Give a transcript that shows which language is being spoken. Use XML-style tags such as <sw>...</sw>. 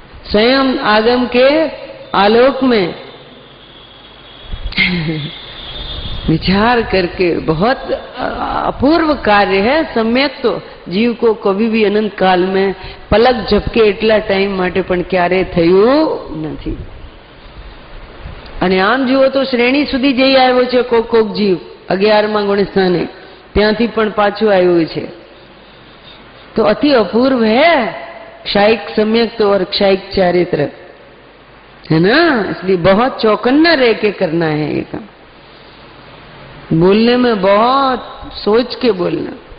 <hi>स्वयं आगम के आलोक में विचार करके बहुत अपूर्व कार्य है। सम्यक तो जीव को कभी भी अनंत काल में पलक झपके</hi> <gu>એટલા ટાઈમ માટે પણ ક્યારે થયું નથી। અને આમ જુઓ તો શ્રેણી સુધી જઈ આવ્યો છે કોક જીવ 11મા ગુણસ્થાને, ત્યાંથી પણ પાછું આવ્યું છે।</gu> <hi>तो अति अपूर्व है क्षायिक सम्यक तो और क्षायिक चारित्र, है ना। इसलिए बहुत चौकन्ना रह के करना है ये काम। बोलने में बहुत सोच के बोलना।</hi>